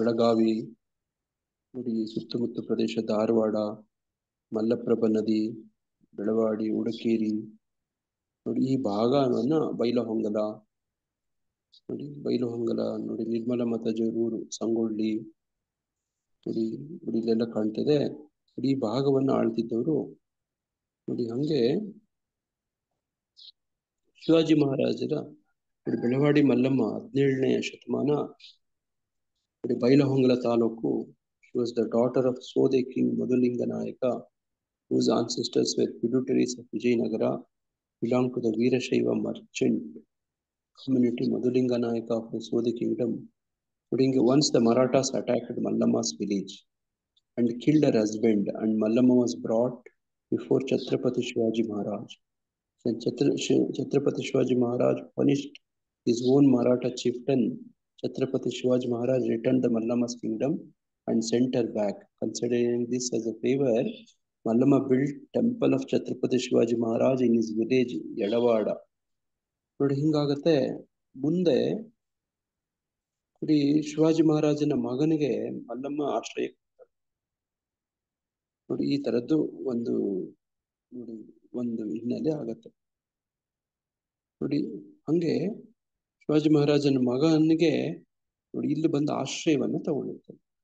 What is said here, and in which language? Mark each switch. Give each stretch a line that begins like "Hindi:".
Kannada: ಬೆಳಗಾವಿ ನೋಡಿ, ಸುತ್ತಮುತ್ತ ಪ್ರದೇಶ, ಧಾರವಾಡ, ಮಲ್ಲಪ್ರಭಾ ನದಿ, ಬೆಳವಾಡಿ, ಉಡಕೇರಿ ನೋಡಿ, ಈ ಭಾಗವನ್ನ ಬೈಲಹೊಂಗಲ ನೋಡಿ, ಬೈಲಹೊಂಗಲ ನೋಡಿ, ನಿರ್ಮಲ ಮಾತಾಜಿಯವರ ಸಂಗೊಳ್ಳಿ ನೋಡಿ, ಇಲ್ಲೆಲ್ಲ ಕಾಣ್ತಿದೆ. ಈ ಭಾಗವನ್ನು ಆಳ್ತಿದ್ದವರು ನೋಡಿ. ಹಂಗೆ ಶಿವಾಜಿ ಮಹಾರಾಜರ ಬೆಳವಾಡಿ ಮಲ್ಲಮ್ಮ 17ನೇ ಶತಮಾನ ನೋಡಿ, Bailhongal taluk.
English: She was the daughter of Sode king Madhulinga Nayaka, whose ancestors were tributaries of Vijayanagara, belonged to the Veerashaiva merchant community Madhulinga Nayaka of the Sode kingdom. Once the Marathas attacked Mallamma's village and killed her husband, and Mallamma was brought before Chhatrapati Shivaji Maharaj. When Chhatrapati Shivaji Maharaj punished his own Maratha chieftain, Chhatrapati Shivaji Maharaj returned the Mallamma's kingdom and sent her back. Considering this as a favor, Mallamma built temple of Chhatrapati Shivaji Maharaj in his village Yadavada.
Kannada: ನೋಡಿ, ಹಿಂಗಾಗತ್ತೆ. ಮುಂದೆ ನೋಡಿ, ಶಿವಾಜಿ ಮಹಾರಾಜನ ಮಗನಿಗೆ ಮಲ್ಲಮ್ಮ ಆಶ್ರಯ ಕೊಡ್ತಾರೆ ನೋಡಿ. ಈ ತರದ್ದು ಒಂದು ನೋಡಿ, ಒಂದು ಹಿನ್ನೆಲೆ ಆಗತ್ತೆ ನೋಡಿ. ಹಂಗೆ ಶಿವಾಜಿ ಮಹಾರಾಜನ ಮಗನಿಗೆ ನೋಡಿ, ಇಲ್ಲಿ ಬಂದ ಆಶ್ರಯವನ್ನ ತಗೊಂಡಿರ್ತಾರೆ.